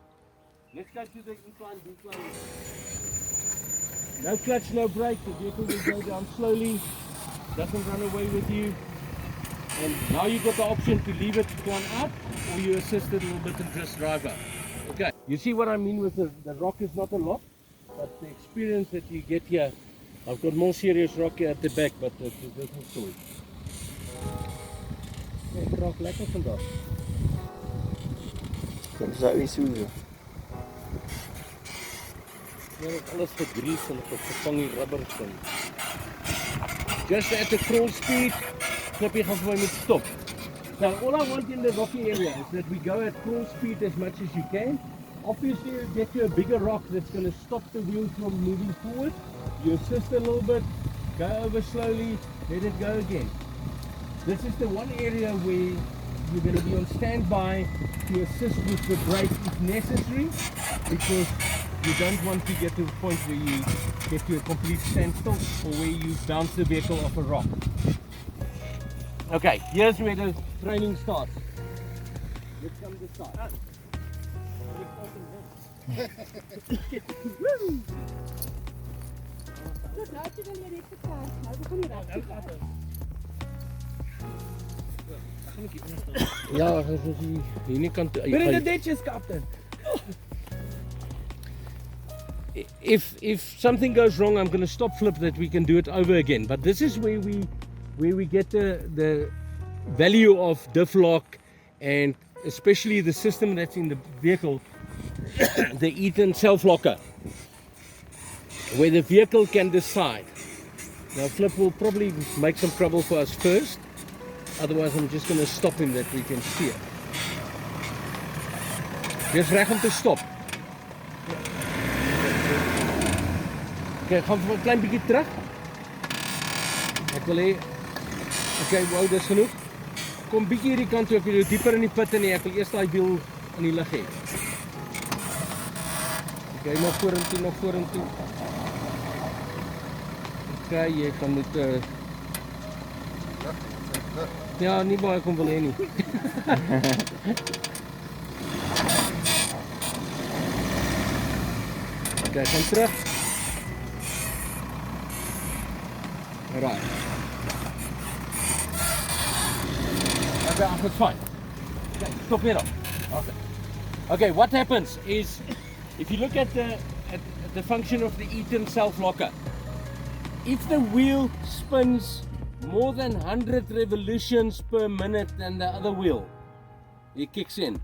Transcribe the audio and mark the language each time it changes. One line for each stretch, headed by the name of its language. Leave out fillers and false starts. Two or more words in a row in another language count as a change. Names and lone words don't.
English: Let's go to the incline, decline. No clutch, no brake, the vehicle will go down slowly, doesn't run away with you. And now you've got the option to leave it gone out, or you assist it a little bit and just drive out. Okay, you see what I mean with the rock is not a lot, but the experience that you get here, I've got more serious rock here at the back, but that's a different story.
Afrikaans: Ek raak lekker vandag. Dit is ook so. Ja, dit alles gegrease en gevang die rubbers in.
English: Just at the crawl speed,
Afrikaans: Flippy gaan vir my moet stop.
English: Now all I want in the rocky area is that we go at crawl speed as much as you can. Obviously you get to a bigger rock that's going to stop the wheel from moving forward. You assist a little bit, go over slowly, let it go again. This is the one area where you're going to be on standby to assist with the brake if necessary, because you don't want to get to the point where you get to a complete standstill or where you bounce the vehicle off a rock. Okay, here's where the training starts. Let's come to start.
Afrikaans: Ja, hierdie kant.
English: We're in the ditches, Captain. If something goes wrong, I'm going to stop Flip that we can do it over again. But this is where we get the value of diff lock, and especially the system that's in the vehicle, the Eaton self locker, where the vehicle can decide. Now Flip will probably make some trouble for us first, otherwise I'm just going to stop him that we can steer.
Afrikaans: Jy's reg om te stop. Okay, gaan vir 'n klein bietjie terug. Ek wil hê okay, wow, dis genoeg. Kom bietjie hierdie kant toe, ek wil jou dieper in die put in, ek wil eers daai wiel in die lug hê. Okay, nog vorentoe. Okay, jy kan moet ja, nie baie kom wil hê nie. Okay, gaan terug.
English: Right. Okay, it's fine. Okay, stop it off. Okay. Okay, what happens is, if you look at the function of the Eaton self-locker, if the wheel spins more than 100 revolutions per minute than the other wheel, it kicks in.